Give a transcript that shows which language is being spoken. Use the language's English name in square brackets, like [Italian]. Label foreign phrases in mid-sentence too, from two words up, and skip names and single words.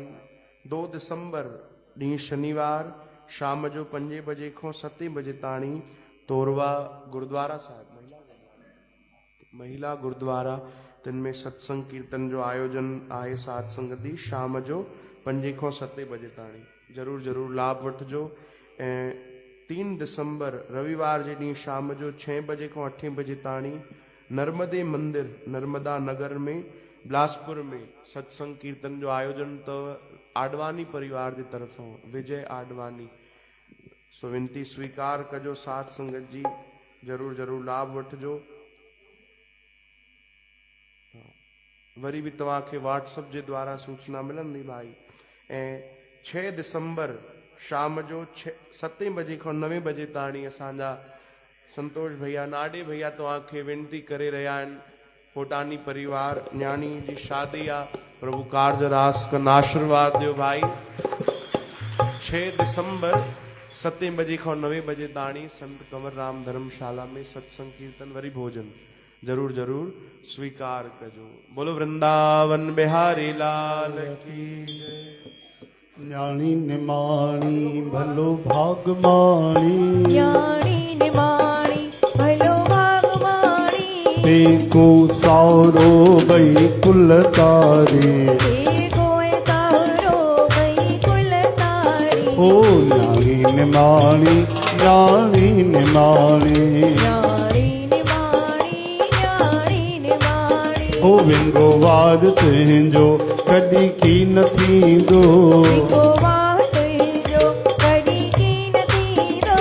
[Sindhi] 2 दिसंबर डी शनिवार शाम जो 5 बजे को 7 बजे ताणी तोरवा गुरुद्वारा साहब महिला गुरुद्वारा तिन में सत्संग कीर्तन जो आयोजन आहे। सात संगति शाम जो 5 को 7 बजे ताणी जरूर जरूर लाभ वठिजो। ऐं 3 दिसंबर रविवार जे ॾींहुं शाम जो 6 बजे को 8 बजे ताणी नर्मदे मंदिर नर्मदा नगर में बिलासपुर में सत्संग कीर्तन जो आयोजन तो आडवानी परिवार की तरफों विजय आडवानी। सो विनती स्वीकार कजो। साथ संगत जी जरूर जरूर लाभ वठिजो। वरी भी तव्हांखे व्हाट्सएप जे द्वारा सूचना मिलंदी भाई। ऐं 6 दिसंबर शाम जो 7 बजे को 9 बजे ताणी असांजा संतोष भैया नाडे भैया तव्हांखे विनती करे रहिया आहिनि। होटानी परिवार न्याणी जी शादी आ। प्रभु कार्ज रास कन आशीर्वाद दियो भाई। 6 दिसंबर 7 बजे को 9 बजे ताणी संत कंवर राम धर्मशाला में सत्संग कीर्तन वरी भोजन जरूर जरूर स्वीकार कजो। [Hindi] बोलो वृंदावन बिहारी लाल की जय। [Sindhi] न्याणी निमाणी भलो भागमाणी। न्याणी निमाणी भलो भागमाणी। एको सारो गई कुल तारे। एको सारो गई कुल तारे। ओ न्याणी निमाणी न्याणी निमाणी। न्याणी निमाणी न्याणी निमाणी। ओ विंगोवार तुंहिंजो कॾहिं की न थींदो। विंगोवार तुंहिंजो कॾहिं की न थींदो।